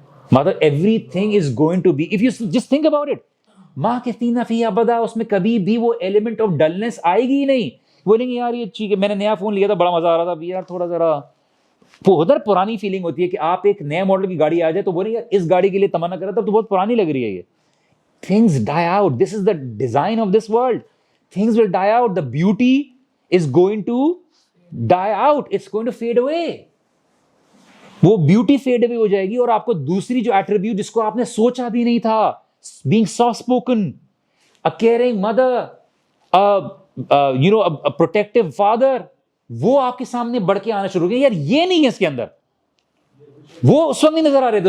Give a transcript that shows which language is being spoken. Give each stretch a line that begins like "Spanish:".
Urdu: مطلب
English: everything is going to be, if you just think about it,
Urdu: ماں کہتی فی ابدا, اس میں کبھی بھی وہ ایلیمنٹ آف ڈلنس آئے گی ہی نہیں. بولیں گے یار یہ ٹھیک ہے, میں نے نیا فون لیا تھا, بڑا مزہ آ رہا تھا, یار تھوڑا ذرا ادھر پرانی فیلنگ ہوتی ہے کہ آپ ایک نئے ماڈل کی گاڑی آ جائے تو بولیں یار اس گاڑی کے لیے تمنا کر رہا تھا تو بہت پرانی لگ رہی ہے یہ.
English: Things die out. This is the design of this world. Things will die out. The beauty is going to die out. It's going to fade away.
Urdu: وہ بیوٹی فیڈ اوے ہو جائے گی, اور آپ کو دوسری جو ایٹریبیوٹ جس کو آپ نے سوچا بھی نہیں تھا,
English: being soft spoken, a caring mother, a protective father,
Urdu: وہ آپ کے سامنے بڑھ کے آنا شروع ہو گیا. یار یہ نہیں ہے اس کے اندر, وہ اس وقت نہیں نظر آ رہے تھے.